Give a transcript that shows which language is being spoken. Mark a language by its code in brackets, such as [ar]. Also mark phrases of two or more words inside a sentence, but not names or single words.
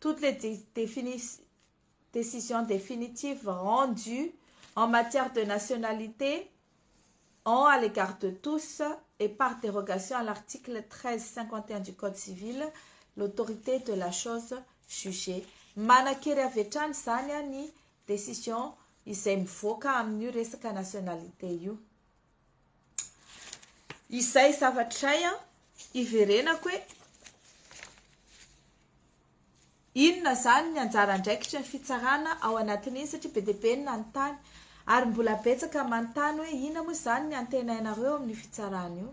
[fr] toutes les décisions définitives rendues en matière de nationalité ont à l'égard de tous et par dérogation à l'article 1351 du Code civil l'autorité de la chose jugée. [mg] Manakery avy hatrany zany a ny décision izay mivoaka amin'io resaka nationalité io. Izay zavatray iverenako hoe inona zany ny anjara andraikitra ny fitsarana ao anatin'iny satria be dia be ny nanontany ary mbola betsaka manontany hoe inona moa zany ny antenainareo amin'ny fitsarana io.